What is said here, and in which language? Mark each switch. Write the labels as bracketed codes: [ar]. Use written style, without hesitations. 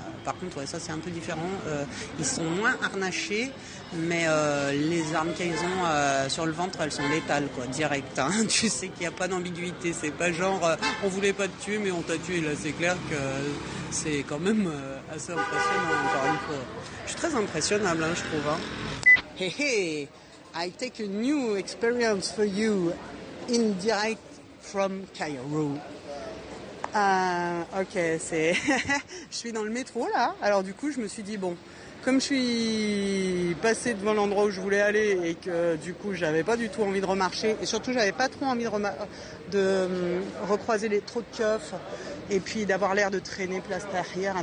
[fr] Par contre, ouais, ça, c'est un peu différent. Ils sont moins harnachés, mais les armes qu'ils ont sur le ventre, elles sont létales, quoi, direct. Hein. Tu sais qu'il n'y a pas d'ambiguïté. C'est pas genre, on voulait pas te tuer, mais on t'a tué. Là, c'est clair que c'est quand même assez impressionnant, encore une fois. Je suis très impressionnable, hein, je trouve. Hein. [en] Hey, I take a new experience for you in direct from Cairo. [fr] Ok, c'est. Je suis dans le métro là. Alors du coup, je me suis dit bon, comme je suis passé devant l'endroit où je voulais aller et que du coup, j'avais pas du tout envie de remarcher et surtout, j'avais pas trop envie de recroiser les trop de keufs et puis d'avoir l'air de traîner place derrière.